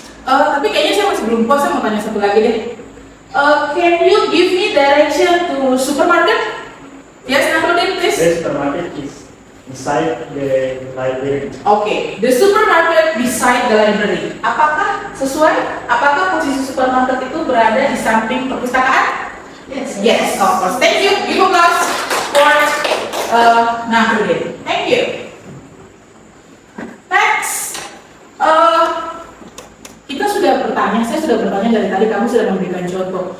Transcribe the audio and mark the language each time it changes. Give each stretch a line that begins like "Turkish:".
Indonesian: Tapi kayaknya saya masih belum puas, saya mau tanya satu lagi deh.
English: Can you give me direction to supermarket? Yes, Nahrudin, please. The supermarket is inside the library. Okay, the supermarket beside the library.
Indonesian: Apakah sesuai? Apakah posisi supermarket itu berada di samping perpustakaan?
English: Yes. Yes, of course. Thank you. Give applause for Nahrudin. Thank you.
Indonesian: Next, kita sudah bertanya, saya sudah bertanya dari tadi, kamu sudah memberikan contoh.